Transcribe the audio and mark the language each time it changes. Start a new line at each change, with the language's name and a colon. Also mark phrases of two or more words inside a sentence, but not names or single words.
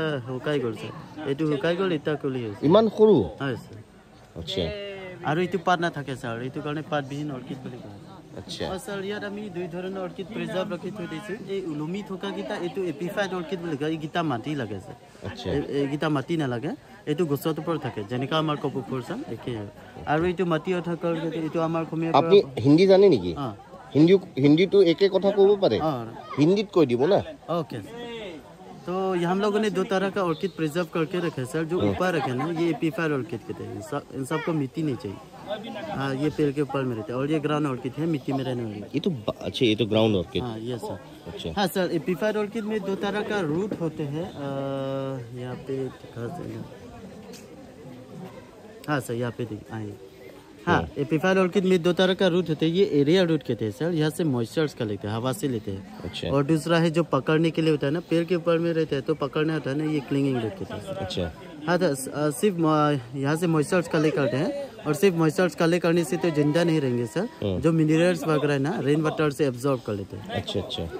Assamese: শুকাই গ'ল স্যাৰ এইটো শুকাই গ'ল এটা কুলি হৈছে ইমান সৰু হয় স্যাৰ আচ্ছা আৰু এইটো পাত না থাকে স্যাৰ এইটো কাৰণে পাত বিহীন অৰ্কিড বুলি কয় আচ্ছা স্যার ইয়াত আমি দুই ধৰণৰ অৰ্কিড প্ৰিজাৰ্ভ ৰাখি থৈ দিছো এই উলুমি থকা গিটা এইটো
English: epiphyte orchid
Assamese: বুলি কয় গিটা মাটি লাগে স্যাৰ আচ্ছা এই গিটা মাটি না লাগে এইটো গছৰ ওপৰত থাকে যেনেকা আমাৰ কপফুল স্যাৰ একে আৰু এইটো মাটি থকা এইটো আমাৰ খমিয়া আপুনি হিন্দী জানে নেকি হিন্দীটো একে কথা ক'ব পাৰে হিন্দীত কৈ দিব না
Hindi: ओके तो ये हम लोगों ने दो तरह का ऑर्किड प्रिजर्व करके रखे सर जो ऊपर रखे ना ये
English: epiphyte orchid
Hindi: कहते हैं इन सबको मिट्टी नहीं चाहिए हाँ ये पेड़ के ऊपर में रहते हैं और ये
English: ground orchid
Hindi: है मिट्टी में रहने वाली ये तो अच्छा ये तो
English: ground orchid
Hindi: हाँ ये सर अच्छा हाँ सर
English: epiphyte orchid
Hindi: में दो तरह का रूट होते हैं यहाँ पे हाँ सर यहाँ पे आइए हाँ
English: epiphyte orchid
Hindi: में दो तरह का रूट होते हैं ये
English: aerial root
Hindi: कहते हैं सर यहाँ से मॉइस्चर्स का लेते हैं हवा से लेते हैं अच्छा और दूसरा है जो पकड़ने के लिए होता है ना पेड़ के ऊपर में रहता है तो पकड़ना होता है ना ये
English: clinging root
Hindi: कहते हैं अच्छा हाँ तो सिर्फ यहाँ से
English: moistures collect
Hindi: करते हैं और सिर्फ
English: moistures collect
Hindi: करने से तो जिंदा नहीं रहेंगे सर जो मिनरल्स वगैरह है ना
English: rain water
Hindi: से एब्जॉर्ब कर लेते हैं अच्छा अच्छा